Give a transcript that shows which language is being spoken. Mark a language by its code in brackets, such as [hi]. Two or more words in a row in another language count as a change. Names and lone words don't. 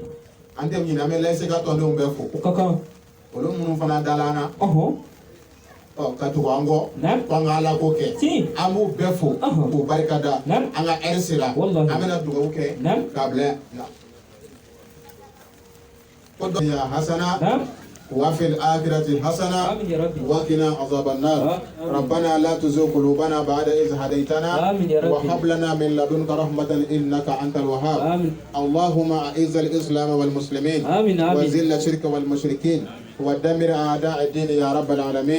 [bm] an tɛ ɲinɛ an bɛ layise ka tɔndenw bɛɛ fo O ka kan. olu minnu fana dala an na Ɔhɔn. ka tugu an kɔ Nam. ko an ka ala ko kɛ Ci. an b'u bɛɛ fo k'u barika da Nam. an ka ɛri sera Wallahi. an bɛna dugawu kɛ Nam. k'a bila yan ko dɔ ya hasana Nam. [ar] وفي الآخرة حسنة آمين يا ربي. وقنا عذاب النار آمين. ربنا لا تزغ قلوبنا بعد إذ هديتنا آمين يا ربي. وهب لنا من لدنك رحمة إنك أنت الوهاب آمين. اللهم أعز الإسلام والمسلمين آمين آمين. وذل الشرك والمشركين ودمر أعداء الدين يا رب العالمين